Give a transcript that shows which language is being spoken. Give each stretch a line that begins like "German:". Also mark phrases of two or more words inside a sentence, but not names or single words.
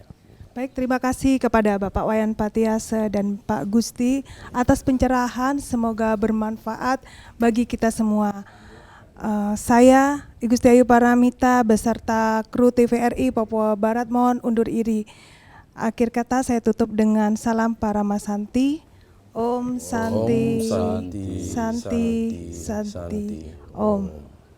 Indonesian: Baik, terima kasih kepada Bapak Wayan Patiase dan Pak Gusti atas pencerahan, semoga bermanfaat bagi kita semua. Saya, I Gusti Ayu Paramita beserta kru TVRI Papua Barat mohon undur diri. Akhir kata saya tutup dengan salam Paramasanti. Om Santi, Om Santi, Santi, Santi, Santi, Santi. Om.